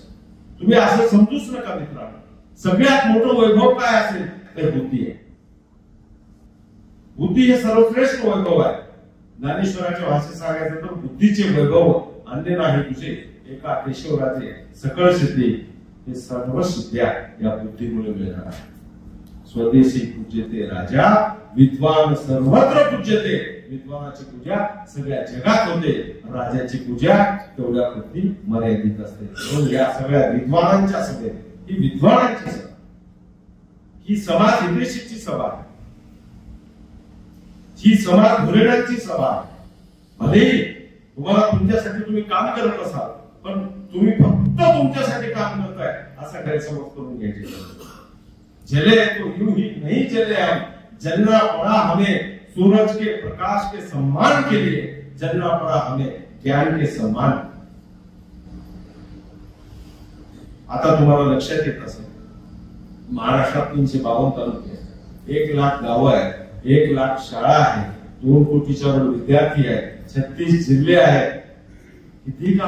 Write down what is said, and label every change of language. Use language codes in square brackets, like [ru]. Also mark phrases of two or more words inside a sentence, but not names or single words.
[mr] तुम्ही असं समजूच नका मित्रांनो. सगळ्यात मोठं वैभव काय असेल तर बुद्धी आहे. बुद्धी हे सर्वश्रेष्ठ वैभव आहे. ज्ञानेश्वराच्या भाषेत सांगायचं तर बुद्धीचे वैभव अन्य नाही तुझे एका केशवराजे सकळ सिद्धी, हे सर्व सिद्ध्या या बुद्धीमुळे मिळणार. [sa] स्वदेशी पूज्यते राजा, विद्वान सर्वत्र पूज्यते. [mr] विद्वानाची पूजा सगळ्या जगात होते, राजाची पूजा तेवढ्या प्रती मर्यादित असते. म्हणून या सगळ्या विद्वानांच्या सभेत, ही विद्वानांची सभा, ही समाज हितैषीची सभा, ही समाज धुरेणांची सभा. भलेही तुम्हाला तुमच्यासाठी तुम्ही काम करत असाल, पण तुम्ही फक्त तुमच्यासाठी काम करताय असा गैरसमज करून घ्यायचे. [hi] जले तो यूं ही नहीं जले हम, जलना पड़ा हमें सूरज के प्रकाश के सम्मान के लिए, जलना पड़ा हमें ज्ञान के सम्मान. [mr] आता तुम्हाला लक्षात येत असेल, महाराष्ट्रात 352 तालुके आहेत, 1 लाख गावं आहेत, 1 लाख शाळा आहेत, 2 कोटीच्या वर विद्यार्थी आहेत, 36 जिल्हे आहेत. किती काम.